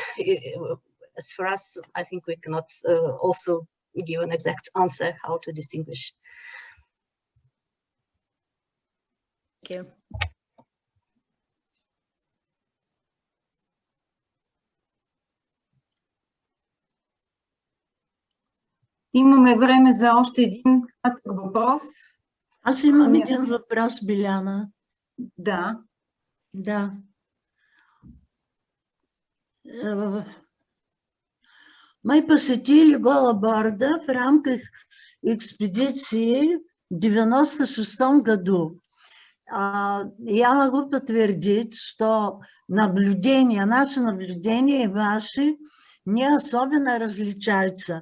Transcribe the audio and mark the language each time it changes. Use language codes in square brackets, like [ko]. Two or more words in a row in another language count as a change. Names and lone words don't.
[en] As for us, I think we cannot also give an exact answer how to distinguish. Thank you. [bg] Имаме време за още един кратък въпрос. Аз имам един въпрос, Биляна. Да. Да. [ru] Мы посетили Голоборда в рамках экспедиции в 96 году. Я могу подтвердить, что наши наблюдения и ваши не особенно различаются.